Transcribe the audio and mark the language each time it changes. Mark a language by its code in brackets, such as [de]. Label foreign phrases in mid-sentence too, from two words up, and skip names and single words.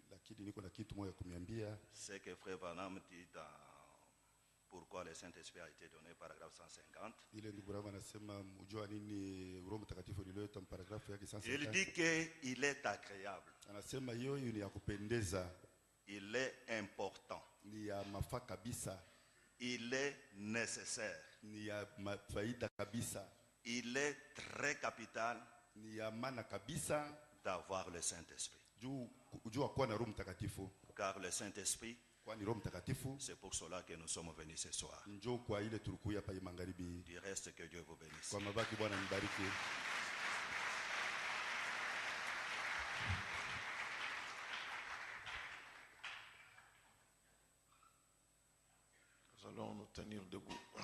[fr] C'est que Frère Branham dit dans Pourquoi le Saint-Esprit a été donné, paragraphe 150. Il dit qu'il est agréable. Il est important. Il est nécessaire. [sw] Ni ya faida kabisa. [fr] Il est très capital. [sw] Ni ya maana kabisa [fr] d'avoir le Saint-Esprit. Car le Saint-Esprit, c'est pour cela que nous sommes venus ce soir. Du reste, que Dieu vous bénisse. Nous allons nous tenir debout.